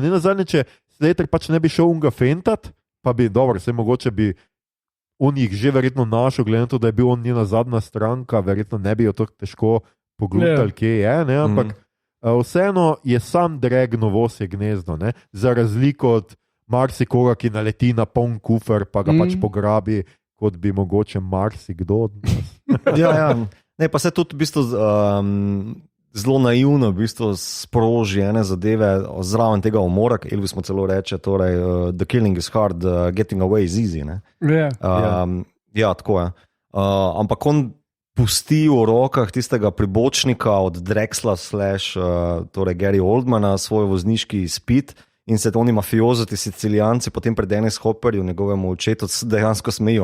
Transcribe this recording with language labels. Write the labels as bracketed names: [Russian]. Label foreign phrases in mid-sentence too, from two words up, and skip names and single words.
[Slovenian] Ne nazadnje, če Slater pač ne bi šel unga fentat, pa bi, dobro, vse mogoče bi on jih že verjetno našel, glede na to, da je bil on njena zadnja stranka, verjetno ne bi jo tako težko poglutali, kje je, ampak vseeno je sam dreg novosje gnezdo, za razliko od marsikoga, ki naleti na poln kufer, pa ga pač pograbi, kot bi mogoče marsikdo od nas. Ja. Ne, pa se tudi v bistvu zelo naivno v bistvu sproži ene zadeve zraven tega umora, ki Elvis mu celo reče, torej [English] the killing is hard, getting away is easy. [Slovenian] Ja, tako je. Ampak on pusti v rokah tistega pribočnika od Drexla / torej Gary Oldmana svoj vozniški izpit in se oni mafiozi, ti Sicilijanci, potem pred Dennis Hopperju, njegovemu očetu, dejansko smejijo.